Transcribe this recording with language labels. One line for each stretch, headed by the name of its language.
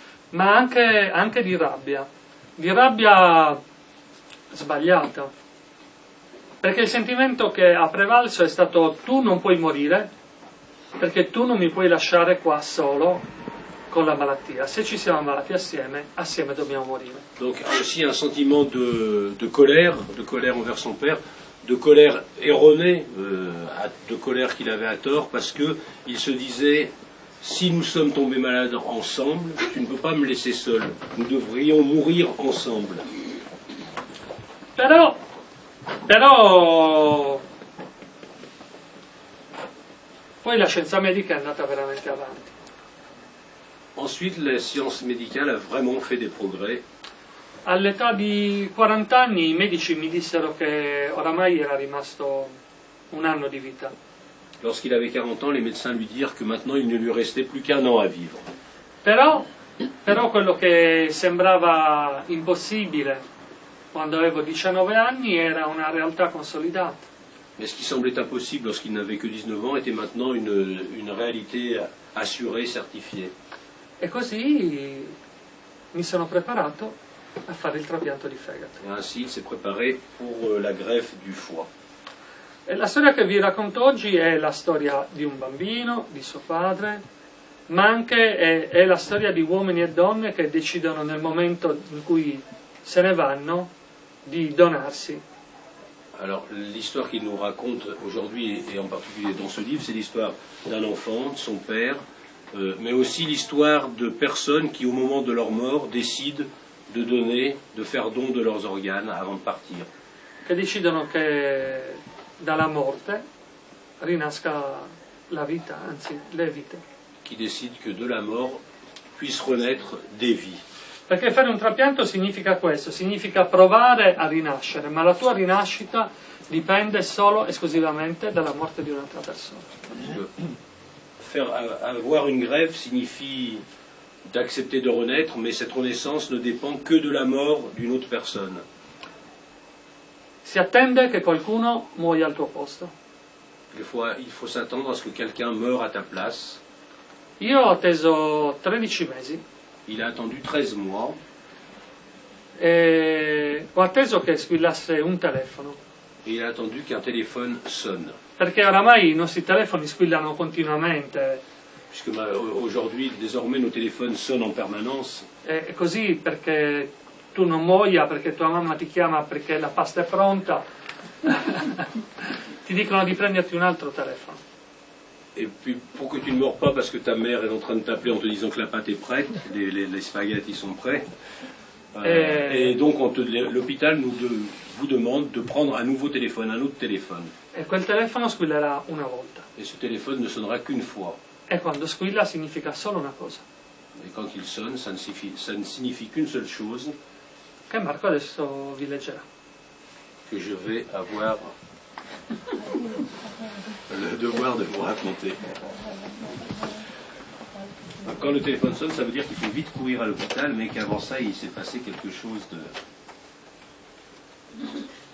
Italian: Ma anche di rabbia sbagliata, perché il sentimento che ha prevalso è stato: tu non puoi morire perché tu non mi puoi lasciare qua solo con la malattia, se ci siamo ammalati assieme dobbiamo morire.
French: Donc aussi un sentiment de colère envers son père, de colère erronée, de colère qu'il avait à tort, parce que il se disait: si nous sommes tombés malades ensemble, tu ne peux pas me laisser seul, nous devrions mourir ensemble.
Italian: Però poi la scienza medica è andata veramente avanti.
French: Ensuite, la science médicale a vraiment fait des progrès.
Italian: All'età di 40 anni i medici mi dissero che oramai era rimasto un anno di vita.
French: Lorsqu'il avait 40 ans, les médecins lui dirent que maintenant il ne lui restait plus qu'un an à vivre.
Italian: Però quello che sembrava impossibile quando avevo 19 anni era una realtà consolidata.
French: Mais ce qui semblait impossible lorsqu'il n'avait que 19 ans était maintenant une réalité assurée, certifiée.
Italian: E così mi sono preparato a fare il trapianto di fegato.
French: Et ainsi, il s'est préparé pour la greffe du foie.
Italian: E la storia che vi racconto oggi è la storia di un bambino, di suo padre, ma anche è la storia di uomini e donne che decidono nel momento in cui se ne vanno di donarsi.
French: Alors, l'histoire qu'il nous raconte aujourd'hui, et en particulier dans ce livre, c'est l'histoire d'un enfant, de son père, mais aussi l'histoire de personnes qui, au moment de leur mort, décident de donner, de faire don de leurs organes avant de partir.
Italian: Che decidono che dalla morte rinasca la vita, anzi le vite.
French: Qui décident que de la mort puissent renaître des vies.
Italian: Perché fare un trapianto significa questo, significa provare a rinascere, ma la tua rinascita dipende solo esclusivamente dalla morte di un'altra persona.
French: avoir une greffe signifie d'accepter de renaître, mais cette renaissance ne dépend que de la mort d'une autre personne.
Italian: Si attende che qualcuno muoia al tuo posto.
French: Il faut s'attendre à ce que quelqu'un meure à ta place.
Italian: Io ho atteso 13 mesi
French: Il a attendu 13 mois
Italian: e ho atteso che squillasse un telefono,
French: et il a attendu qu'un téléphone sonne.
Italian: perché oramai i nostri telefoni squillano continuamente,
French: Puisque aujourd'hui, désormais, nos téléphones sonnent en permanence.
Italian: e così perché tu non muoia, perché tua mamma ti chiama perché la pasta è pronta, ti dicono di prenderti un altro telefono.
French: Et puis, pour que tu ne meurs pas parce que ta mère est en train de t'appeler en te disant que la pâte est prête, les spaghettis sont prêts. Et donc, l'hôpital vous demande de prendre un nouveau téléphone, un autre téléphone.
Italian: E quel telefono squillerà una volta.
French: Et ce téléphone ne sonnera qu'une fois.
Italian: E quando squilla significa solo una cosa,
French: Et quand il sonne, ça ne signifie qu'une seule chose,
Italian: che Marco adesso vi leggerà.
French: que je vais avoir le devoir de vous raconter. Donc, quand le téléphone sonne, ça veut dire qu'il faut vite courir à l'hôpital, mais qu'avant ça, il s'est passé quelque chose de...